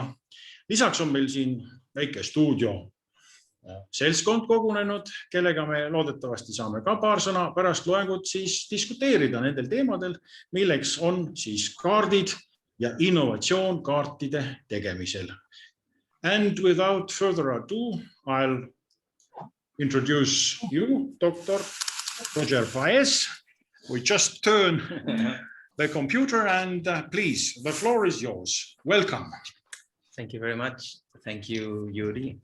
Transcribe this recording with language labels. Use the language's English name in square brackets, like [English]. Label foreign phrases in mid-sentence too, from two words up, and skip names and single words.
[Estonian] Lisaks on meil siin väike stuudio seltskond kogunenud, kellega me loodetavasti saame ka paar sõna pärast loengut siis diskuteerida nendel teemadel, milleks on siis kaardid ja innovatsioon kaartide tegemisel. [English] And without further ado, I'll introduce you, Dr. Paezi. We just turn the computer and please, the floor is yours. Welcome. Thank you very much. Thank you, Yuri.